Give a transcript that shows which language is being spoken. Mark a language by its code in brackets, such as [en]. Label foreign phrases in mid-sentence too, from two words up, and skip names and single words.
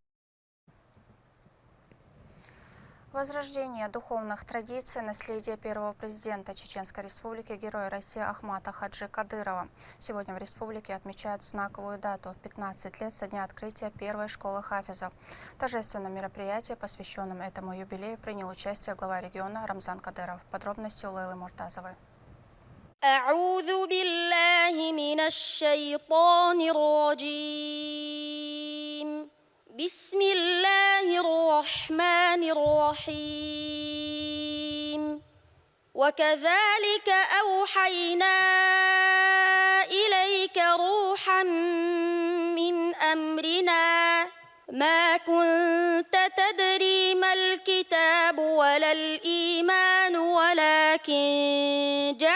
[ru] Возрождение духовных традиций, наследие первого президента Чеченской Республики, героя России Ахмата Хаджи Кадырова. Сегодня в республике отмечают знаковую дату – 15 лет со дня открытия первой школы хафиза. В торжественном мероприятии, посвященном этому юбилею, принял участие глава региона Рамзан Кадыров. Подробности у Лейлы Муртазовой. [ar] أعوذ بالله من الشيطان الرجيم بسم الله الرحمن الرحيم وكذلك أوحينا إليك روحا من أمرنا ما كنت تدري ما الكتاب ولا الإيمان ولكن